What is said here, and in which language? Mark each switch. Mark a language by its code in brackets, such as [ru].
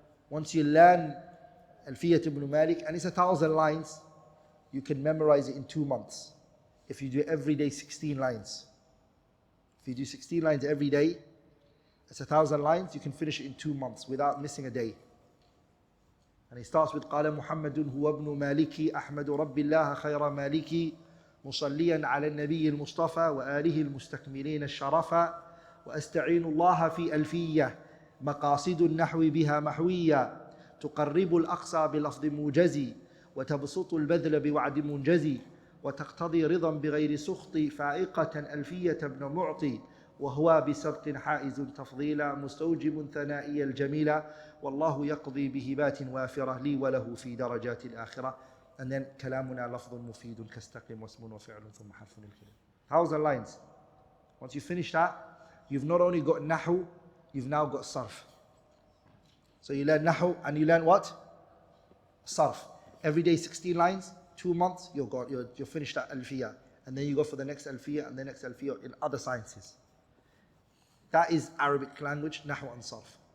[en] Once you learn Alfiyat ibn Malik, and it's 1,000 lines, you can memorize it in 2 months. If you do every day 16 lines. If you do 16 lines every day, it's 1,000 lines, you can finish it in 2 months without missing a day. And he starts with [ar] قال محمد هو ابن مالكي أحمد رب الله خير مالكي مصليا على النبي المصطفى وآله المستكملين الشرفا وأستعين الله في ألفية مقاصد النحو بها محوية تقرب الأقصى بلفظ موجزي وتبسط البذل بوعد منجزي وتقتضي رضا بغير سخط فائقة ألفية ابن معطي وهو بسبق حائز تفضيلا مستوجب ثنائي الجميلة والله يقضي بهبات وافرة لي وله في درجات الآخرة. [en] And then [ar] كلامنا لفظ مفيد كاستقم واسم وفعل ثم حرف الكلام. [en] 1,000 lines. Once you finish that, you've not only got nahu, you've now got sarf. So you learn nahu and you learn what? Sarf. Every day 16 lines, 2 months, you're finished at alfiyah. And then you go for the next alfiyah and the next alfiyah in other sciences. That is Arabic language, nahu and sarf.